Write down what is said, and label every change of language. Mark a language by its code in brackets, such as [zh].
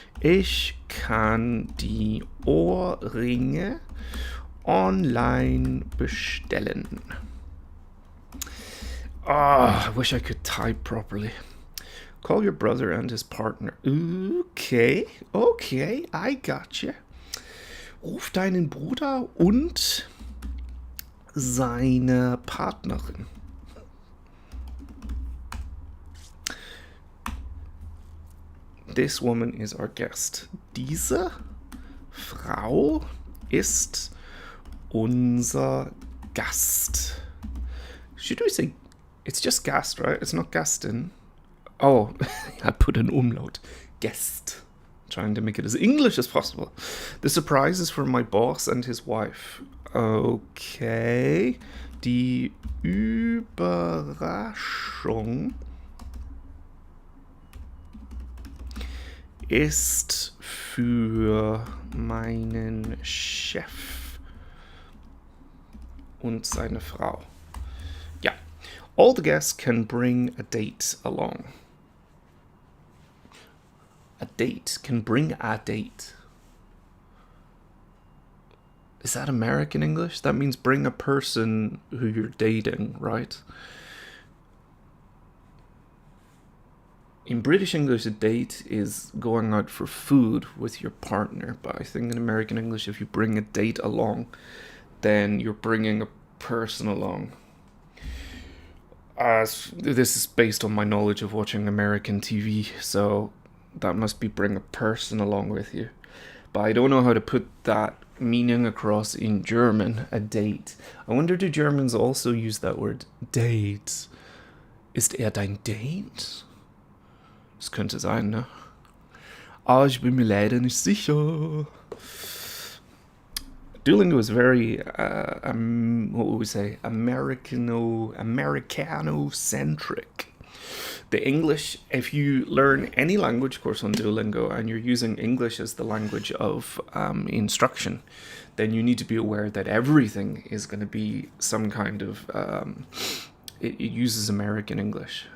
[de] Ich kann die Ohrringe online bestellen. [en] I wish I could type properly. Call your brother and his partner. Okay, I gotcha. [de] Ruf deinen Bruder und seine Partnerin. [en] This woman is our guest. [de] Diese Frau ist unser Gast. [en] Should we say... It's just Gast, right? It's not Gastin. Oh, I put an umlaut. Guest. Trying to make it as English as possible. The surprise is for my boss and his wife. Okay. [de] Die Überraschung ist für meinen Chef und seine Frau. [en] Yeah. All the guests can bring a date along. A date can bring a date. Is that American English? That means bring a person who you're dating, right? In British English, a date is going out for food with your partner. But I think in American English, if you bring a date along, then you're bringing a person along. This is based on my knowledge of watching American TV, so that must be bring a person along with you. but I don't know how to put that meaning across in German, a date. I wonder, do Germans also use that word date? [de] Ist dein Date? Das könnte sein, ne? Aber ich bin mir leider nicht sicher. [en] Duolingo is very, what would we say, Americano-centric. The English, if you learn any language course on Duolingo and you're using English as the language of instruction, then you need to be aware that everything is going to be some kind of, it uses American English.